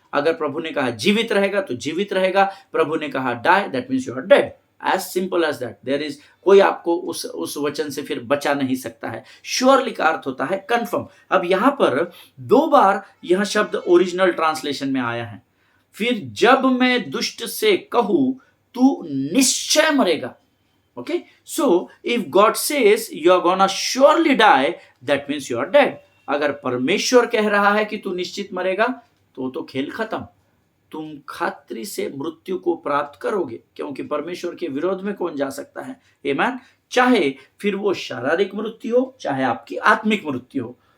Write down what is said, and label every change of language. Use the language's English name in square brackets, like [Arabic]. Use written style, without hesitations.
[Hindi] अगर प्रभु ने कहा जीवित रहेगा तो जीवित रहेगा, प्रभु ने कहा [English] Die, that means you are dead. As simple as that. There is [Hindi] कोई आपको उस वचन से फिर बचा नहीं सकता है। श्योरली का अर्थ होता है कंफर्म। अब यहां पर 2 बार यह शब्द ओरिजिनल ट्रांसलेशन में आया है। फिर जब मैं दुष्ट से कहूं तू निश्चय मरेगा। [English] Okay, so if God says you are gonna surely die, that means you are dead। [Hindi] अगर परमेश्वर कह रहा है कि तू निश्चित मरेगा, तो खेल खत्म। तुम खातरी से मृत्यु को प्राप्त करोगे, क्योंकि परमेश्वर के विरोध में कौन जा सकता है। आमीन। चाहे फिर वो शारीरिक मृत्यु हो, चाहे आपकी आत्मिक मृत्यु हो।